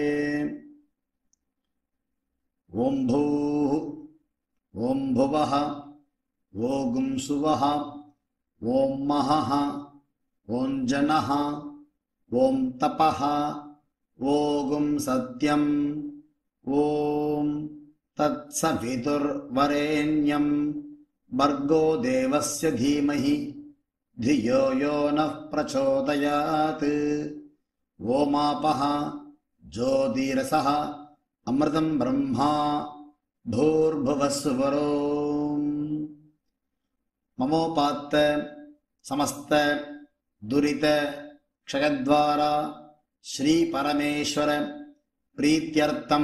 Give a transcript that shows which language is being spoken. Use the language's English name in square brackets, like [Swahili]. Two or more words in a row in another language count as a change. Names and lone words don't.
[Sanskrit] ओम् भूः ओम् भुवः ओम् सुवः ओम् महः ओम् जनः ओम् तपः ओम् सत्यम् ओम् तत्सवितुर्वरेण्यं भर्गो देवस्य धीमहि धियो यो नः प्रचोदयात्. ओमापः ज्योतिरसः अमृतं ब्रह्मा भूर्भुवस्सुवरो. ममोपात्त समस्त दुरित क्षयद्वारा श्री परमेश्वर प्रीत्यर्थम्